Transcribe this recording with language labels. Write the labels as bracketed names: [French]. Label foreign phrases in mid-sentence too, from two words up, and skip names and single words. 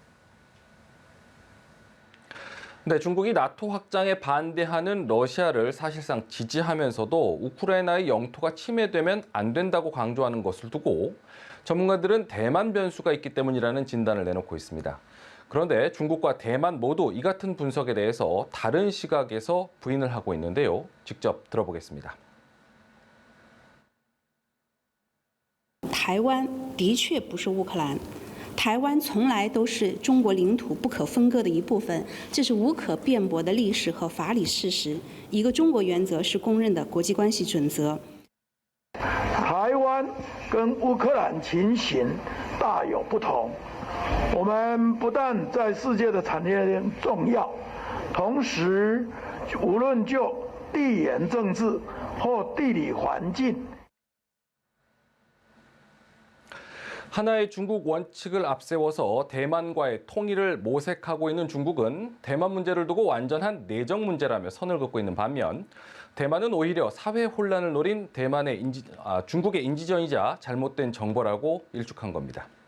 [Korean] 네, 중국이 나토 확장에 반대하는 러시아를 사실상 지지하면서도 우크라이나의 영토가 침해되면 안 된다고 강조하는 것을 두고 전문가들은 대만 변수가 있기 때문이라는 진단을 내놓고 있습니다. 그런데 중국과 대만 모두 이 같은 분석에 대해서 다른 시각에서 부인을 하고 있는데요. 직접 들어보겠습니다. [Chinese] 台湾的确不是乌克兰，台湾从来都是中国领土不可分割的一部分，这是无可辩驳的历史和法理事实。一个中国原则是公认的国际关系准则。台湾跟乌克兰情形大有不同。我们不但在世界的产业链重要，同时无论就地缘政治或地理环境。 [Korean] 하나의 중국 원칙을 앞세워서 대만과의 통일을 모색하고 있는 중국은 대만 문제를 두고 완전한 내정 문제라며 선을 긋고 있는 반면 대만은 오히려 사회 혼란을 노린 중국의 인지전이자 잘못된 정보라고 일축한 겁니다.